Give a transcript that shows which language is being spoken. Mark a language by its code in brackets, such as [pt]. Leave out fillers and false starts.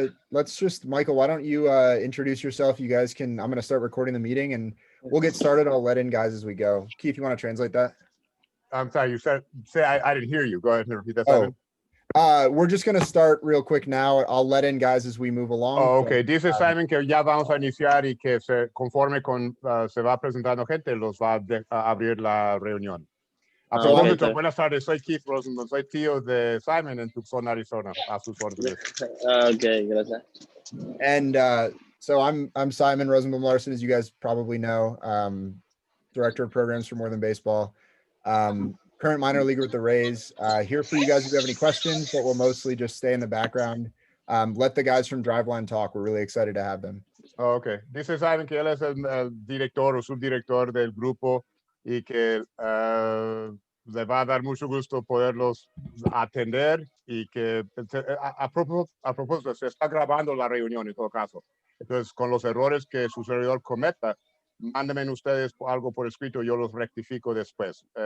[en] Let's just, Michael, why don't you introduce yourself? You guys can, I'm going to start recording the meeting and we'll get started. I'll let in guys as we go. Keith, you want to translate that? I'm sorry, you said, I didn't hear you. Go ahead and repeat that, Simon. We're just going to start real quick now. I'll let in guys as we move along. Oh, okay. [es] Dice Simon que ya vamos a iniciar y que conforme se va presentando gente, los va a abrir la reunión. A propósito, buenas tardes, soy Keith Rosenblum, soy tío de Simon en Tucson, Arizona, a sus órdenes. Okay, gracias. [en] And so I'm Simon Rosenblum Larson, as you guys probably know, director of programs for More Than Baseball, current minor leaguer with the Rays. Here for you guys if you have any questions, but we'll mostly just stay in the background. Let the guys from Driveline talk. We're really excited to have them. Oh, okay. [es] Dice Simon que él es el director o subdirector del grupo y que le va a dar mucho gusto poderlos atender y que a propósito se está grabando la reunión en todo caso. Entonces, con los errores que su servidor cometa, mándenme ustedes algo por escrito, yo los rectifico después.